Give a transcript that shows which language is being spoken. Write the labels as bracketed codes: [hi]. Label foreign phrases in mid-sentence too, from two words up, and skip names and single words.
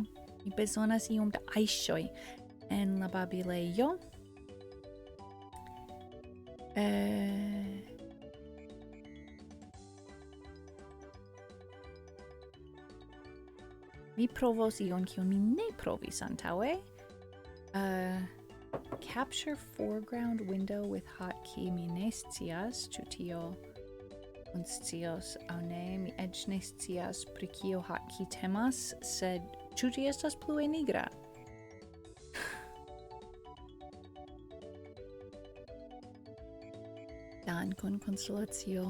[eo] Mi bezonas iom da aisoj en la babilejo. Mi provos ion kion mi ne provis antaŭe. [en] Capture foreground window with hotkey. [eo] Mi ne scias ĉu tio funkcios aŭ ne. Mi eĉ ne scias pri kio hotkey temas, sed ĉu ĝi estas plue nigra? Dankon konstelacio.